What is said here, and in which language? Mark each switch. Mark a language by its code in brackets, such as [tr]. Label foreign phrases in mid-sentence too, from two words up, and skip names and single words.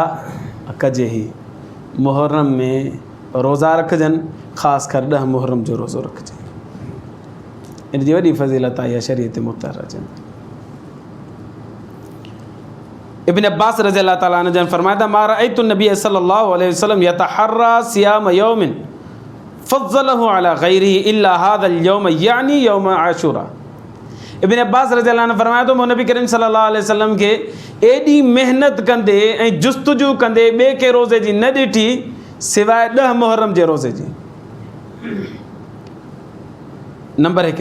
[sd] कजे ई मुहर्रम में रोज़ा रखजनि, ख़ासि कर 10 मुहर्रम जो रोज़ो रखिजे। इन जी वॾी फज़ीलत आहे इहा शरीयत मुख़्तार अचनि। [ar] ابن عباس رضي الله تعالى عنه [sd] जन फरमाया [ar] ما رأيت النبي صلى الله عليه وسلم يتحرى صيام يوم فضله على غيره إلا هذا اليوم يعني يوم عاشوراء. [sd] इब्न अब्बास [ar] رضي الله عنه [sd] फरमाया तो मूं नबी करीम [ar] صلى الله عليه وسلم [sd] खे एॾी महिनत कंदे ऐं जुस्तजू कंदे ॿिए के रोज़े जी न ॾिठी सवाइ 10 मुहर्रम जे रोज़े जी। नंबर 1।